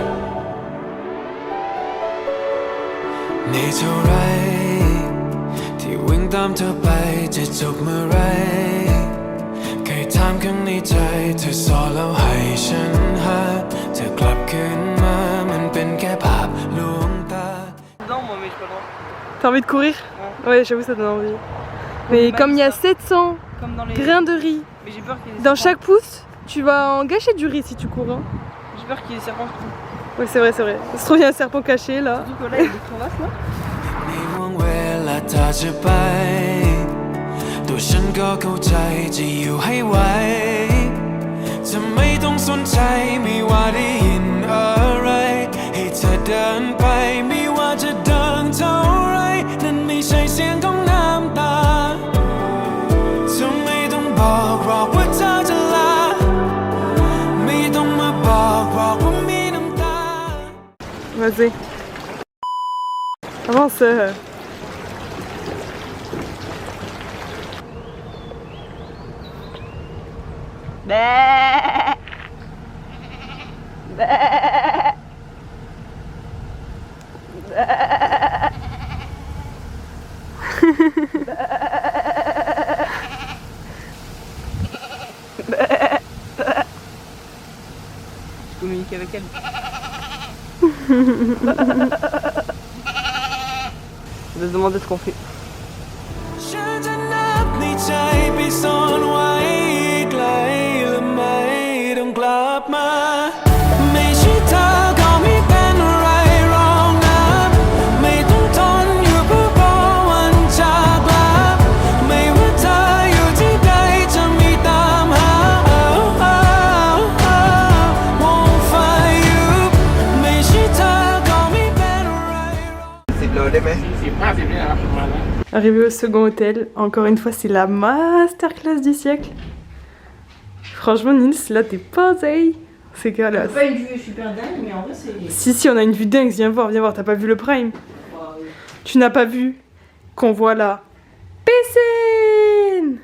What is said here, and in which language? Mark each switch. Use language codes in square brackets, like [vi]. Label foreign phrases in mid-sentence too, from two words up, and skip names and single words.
[th] นี่เท่าไรที่วิ่งตามเธอไปจะจบเมื่อไรเคยถามข้างในใจเธอสอนแล้วให้ฉันหาเธอกลับคืนมามันเป็นแค่ภาพลวงตา [fr] Non, moi, mais j'ai pas le droit. T'as envie de courir? Ouais, j'avoue, ça donne envie. Mais comme il y a 700 Comme dans les. grains de riz Mais j'ai peur qu'il y ait des dans serpents. chaque pouce, tu vas en gâcher du riz si tu cours. Hein. J'ai peur qu'il y ait des serpents. Ouais, c'est vrai, c'est vrai. Ça se trouve, il y a un serpent caché là. Surtout que là, il y a des crevasses là. [th] ในห่วงเวลาเธอจะไปตัวฉันก็เข้าใจจะอยู่ให้ไหวจะไม่ต้องสนใจไม่ว่าได้ยินอะไรให้เธอเดินไปไม่ว่าจะดังเท่าไรนั่นไม่ใช่เสียงของน้ำตาจะไม่ต้องบอกหรอกว่าเธอจะลาไม่ต้องมาบอกหรอกว่ามีน้ำตา [fr] Vas-y. Avance. Bah. Bah. Je communique avec elle. On va se demander ce qu'on fait. [th] ฉันจะนับในใจไปซ่อนไว้ไกลและไม่ต้องกลับมาไม่ใช่เธอก็ไม่เป็นอะไรหรอกนะไม่ต้องทนอยู่เพื่อรอวันจากลาไม่ว่าเธออยู่ที่ใดจะมีตามหามองไฟอยู่ไม่ใช่เธอก็ไม่เป็นอะไรหรอก 10 โลได้ไหม [fr] Arrivé au second hôtel, encore une fois, c'est la masterclass du siècle. Franchement, Nils, là, t'es pas oseille. C'est que là. C'est pas une vue super dingue, mais en vrai, c'est. Si, on a une vue dingue, viens voir, t'as pas vu le prime? Tu n'as pas vu qu'on voit la piscine?